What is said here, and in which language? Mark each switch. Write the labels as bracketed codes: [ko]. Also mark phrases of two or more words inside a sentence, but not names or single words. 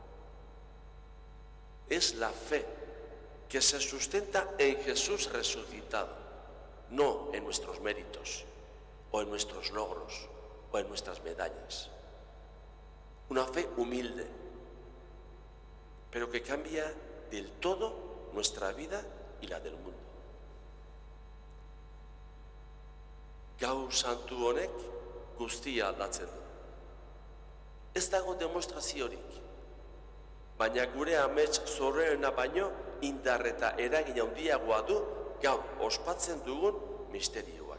[es] Es la fe que se sustenta en Jesús resucitado, no en nuestros méritos, o en nuestros logros, o en nuestras medallas. Una fe humilde, pero que cambia del todo nuestra vida y la del mundo. [eu] Gau santu honek guztia aldatzen du. Ez dago demostraziorik, baina gure amets zorreena baino indar eta eragin handiagoa du gaur ospatzen dugun misterioak.